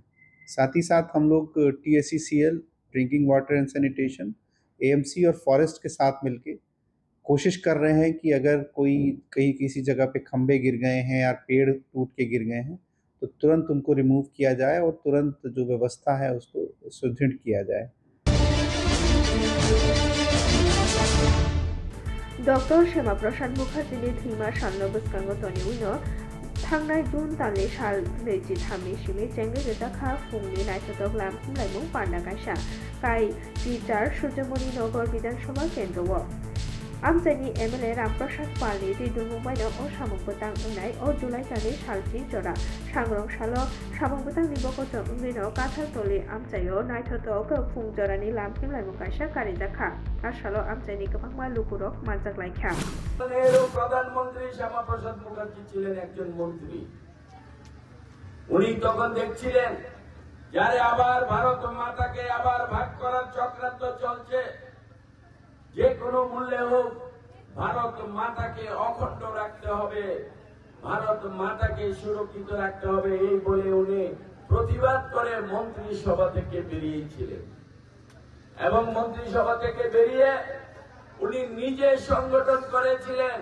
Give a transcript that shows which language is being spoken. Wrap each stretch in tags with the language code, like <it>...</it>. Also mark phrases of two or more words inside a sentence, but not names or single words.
<hi>साथ ही साथ हम लोग TSECL</hi> <en>drinking water and sanitation</en> <hi>AMC और फॉरेस्ट के साथ मिलके कोशिश कर रहे हैं कि अगर कोई कहीं किसी जगह पे खंबे गिर गए हैं या पेड़ टूट के गिर गए हैं तो तुरंत उनको रिमूव किया जाए और तुरंत जो व्यवस्था है उसको सुदृढ़ किया जाए।</hi> <brx>डॉक्टर श्यामा प्रसाद मुखार्जीनि धीमा साननो बुसकांगतनि उनो थांनाय जुन दाननि साल 23 सिमि जेंगे रेजाखा फुंनि नायथावथाव लामफुंलायमुं पान्ना गायसा काई टीचार सूर्यमणि नगर विधानसभा केन्द्रआव आमचाइनि MLA रामप्रसाद पालनि दिदुमुंबायनो असामुंबोतां उनाय अ जुलाइ दाननि सालथि जरा सांग्रं सालो सामुंबोतांनि बकजों उंगैनो काथालतलि आमचाइयो नायथावथाव फुं जरानि लामफिंलायमुं गायसा कारिजाखा आसालो आमचाइनि गोबांमा लुकुरक मानजाग्लायखा</brx> <bn>প্রধানমন্ত্রী শ্যামাপ্রসাদ মুখার্জি ছিলেন একজন মন্ত্রী। উনি তখন দেখছিলেন যারে আবার ভারত মাতাকে আবার ভাগ করার চক্রান্ত চলছে, যে কোনো মূল্যে হোক ভারত মাতাকে অখণ্ড রাখতে হবে, ভারত মাতাকে সুরক্ষিত রাখতে হবে এই বলে উনি প্রতিবাদ করে মন্ত্রিসভা থেকে বেরিয়েছিলেন এবং মন্ত্রিসভা থেকে বেরিয়ে উনি নিজে সংগঠন করেছিলেন।</bn>